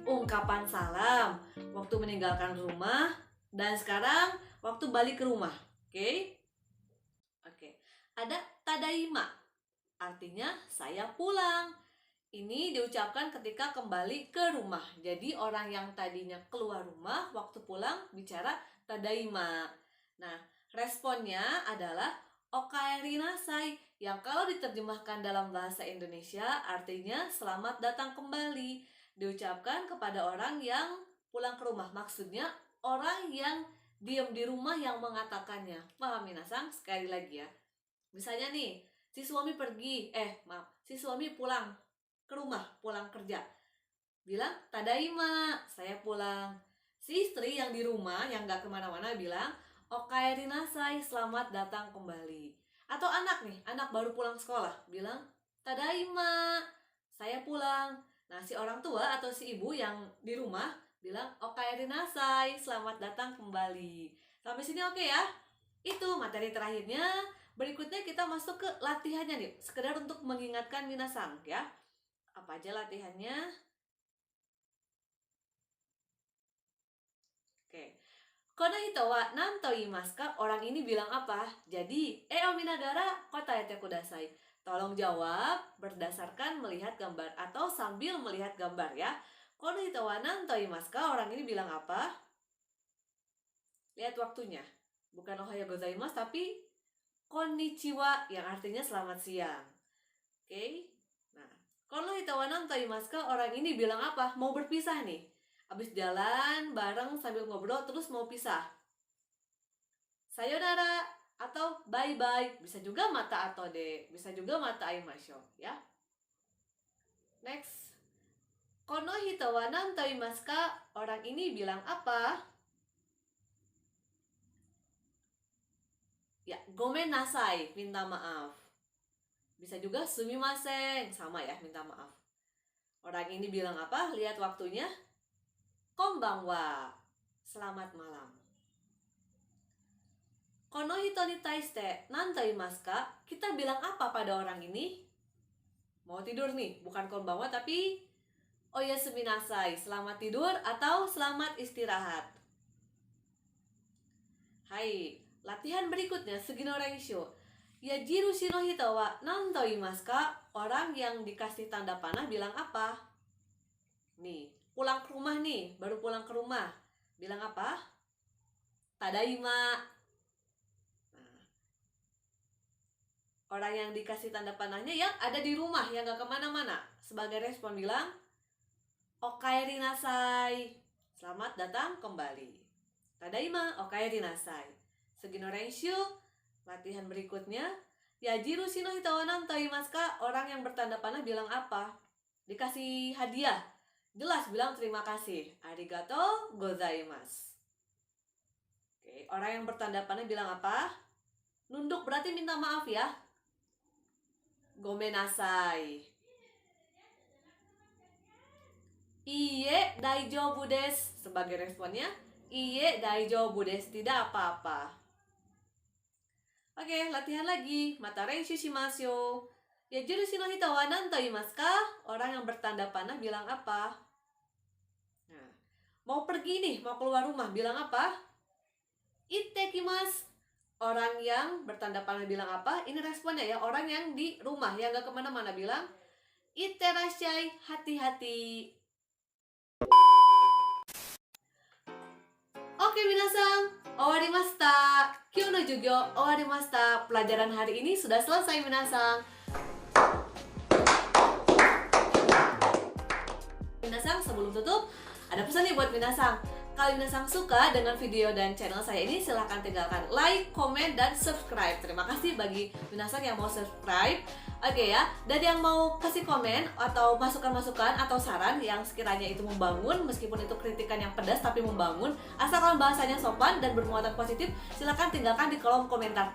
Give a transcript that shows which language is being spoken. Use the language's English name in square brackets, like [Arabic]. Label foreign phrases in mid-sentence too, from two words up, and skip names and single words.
[Indonesian] Ungkapan salam waktu meninggalkan rumah dan sekarang waktu balik ke rumah. Oke. Ada tadaima. artinya saya pulang. Ini diucapkan ketika kembali ke rumah. Jadi orang yang tadinya keluar rumah, waktu pulang bicara tadaima. Nah, responnya adalah [Japanese] おかえりなさい, [Indonesian] yang kalau diterjemahkan dalam bahasa Indonesia artinya selamat datang kembali. Diucapkan kepada orang yang pulang ke rumah. Maksudnya orang yang diam di rumah yang mengatakannya. Paham minasang? Sekali lagi ya. Misalnya nih, si suami pulang ke rumah, pulang kerja. Bilang, tadaima, saya pulang. Si istri yang di rumah, yang gak kemana-mana bilang, [Japanese] おかえりなさい, [Indonesian] selamat datang kembali. Atau anak nih, anak baru pulang sekolah, bilang, tadaima, saya pulang. Nah, si orang tua atau si ibu yang di rumah bilang, [Japanese] おかえりなさい, [Indonesian] selamat datang kembali. Sampai sini oke ya? Itu materi terakhirnya. Berikutnya kita masuk ke latihannya nih, sekedar untuk mengingatkan minasang ya. Apa aja latihannya? Oke. [Japanese] この人は何と言いますか? [Indonesian] Orang ini bilang apa? Jadi, [Japanese] を見ながら答えてください. [Indonesian] Tolong jawab berdasarkan melihat gambar atau sambil melihat gambar ya. [Japanese] この人は何と言いますか? [Indonesian] Orang ini bilang apa? Lihat waktunya. Bukan [Japanese] おはようございます [Indonesian] tapi konnichiwa yang artinya selamat siang. Oke. [Japanese] この人は何と言いますか? [Indonesian] Orang ini bilang apa? Mau berpisah nih. Habis jalan bareng sambil ngobrol terus mau pisah. Sayonara atau bye-bye. Bisa juga mata atau de. Bisa juga [Japanese] また会いましょう [Indonesian] ya. Next. [Japanese] この人は何と言いますか? [Indonesian] Orang ini bilang apa? Ya, [Japanese] ごめんなさい, [Indonesian] minta maaf. Bisa juga sumimasen, sama ya, minta maaf. Orang ini bilang apa? Lihat waktunya. Konbanwa, selamat malam. [Japanese] この人に対して何と言いますか? [Indonesian] Kita bilang apa pada orang ini? Mau tidur nih, bukan konbanwa tapi [Japanese] おやすみなさい, [Indonesian] selamat tidur atau selamat istirahat. Hai, latihan berikutnya [Japanese] 次の練習. 矢印の人は何と言いますか? [Indonesian] Orang yang dikasih tanda panah bilang apa? Nih, pulang ke rumah nih, baru pulang ke rumah. Bilang apa? Tadaima. Nah, orang yang dikasih tanda panahnya yang ada di rumah, yang gak kemana-mana. Sebagai respon bilang, [Japanese] おかえりなさい, [Indonesian] selamat datang kembali. [Japanese] ただいま、おかえりなさい. 次の練習, [Indonesian] latihan berikutnya. [Japanese] 矢印の人は何と言いますか? [Indonesian] Orang yang bertanda panah bilang apa? Dikasih hadiah. Jelas bilang terima kasih. [Japanese] ありがとうございます. [Indonesian] Oke, orang yang bertanda panah bilang apa? Nunduk berarti minta maaf ya. Gomenasai. [Japanese] いいえ大丈夫です. [Indonesian] Sebagai responnya, [Japanese] いいえ大丈夫です, [Indonesian] tidak apa-apa. Oke, latihan lagi. [Japanese] また練習しますよ. 矢印の人は何と言いますか? [Indonesian] Orang yang bertanda panah bilang apa? Nah, mau pergi nih, mau keluar rumah, bilang apa? Ittekimasu. Orang yang bertanda panah bilang apa? Ini responnya ya, orang yang di rumah, yang gak kemana-mana bilang itterashai, hati-hati. [Japanese] Oke 皆さん、終わりました. 今日の授業終わりました. [Indonesian] Pelajaran hari ini sudah selesai minasang. Minasang, sebelum tutup, ada pesan nih buat minasang. Kalau minasang suka dengan video dan channel saya ini, silahkan tinggalkan like, komen, dan subscribe. Terima kasih bagi minasang yang mau subscribe. Oke ya, dan yang mau kasih komen atau masukan-masukan atau saran yang sekiranya itu membangun, meskipun itu kritikan yang pedas tapi membangun, asalkan bahasanya sopan dan bermuatan positif, silahkan tinggalkan di kolom komentar.